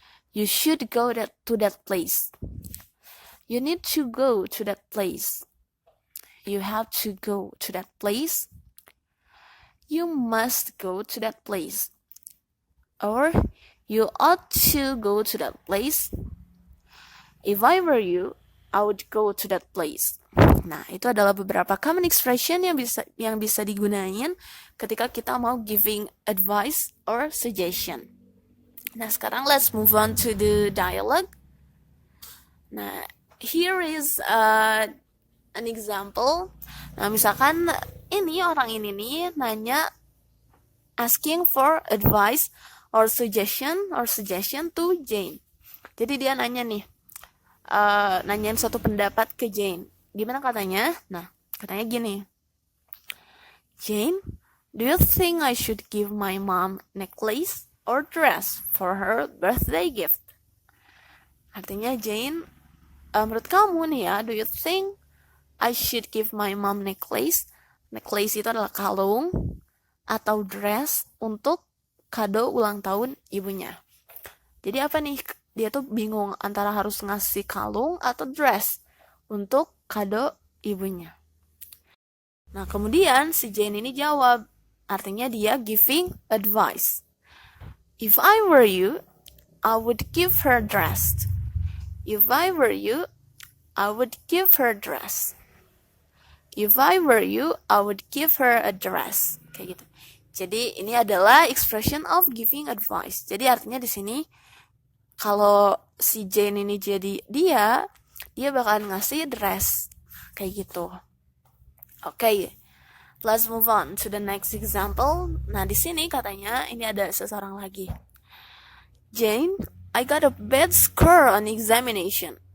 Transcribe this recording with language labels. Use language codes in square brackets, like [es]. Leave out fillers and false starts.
[en] You should go to that place. You need to go to that place. You have to go to that place. You must go to that place. Or you ought to go to that place. If I were you, I would go to that place. [id] Nah, itu adalah beberapa [en] common expression [id] yang bisa digunain ketika kita mau [en] giving advice or suggestion. [id] Nah, sekarang [en] let's move on to the dialogue. Nah, here is an example. [id] Nah, misalkan ini orang ini nih nanya [en] asking for advice or suggestion to Jane. [id] Jadi dia nanya nih, nanyain suatu pendapat ke Jane. Gimana katanya? Nah, katanya gini. [en] Jane, do you think I should give my mom necklace or dress for her birthday gift? [id] Artinya Jane, menurut kamu nih ya, [en] do you think I should give my mom necklace? [id] Necklace itu adalah kalung atau dress untuk kado ulang tahun ibunya. Jadi apa nih? Dia tuh bingung antara harus ngasih kalung atau dress untuk kado ibunya. Nah, kemudian si Jane ini jawab. Artinya dia [en] giving advice. If I were you, I would give her dress. If I were you, I would give her dress. If I were you, I would give her a dress. [id] Kayak gitu. Jadi ini adalah [en] expression of giving advice. [id] Jadi artinya di sini kalau si Jane ini jadi dia bakalan ngasih dress kayak gitu. [en] Okay, let's move on to the next example. [id] Nah, di sini katanya ini ada seseorang lagi. [en] Jane, I got a bad score on examination.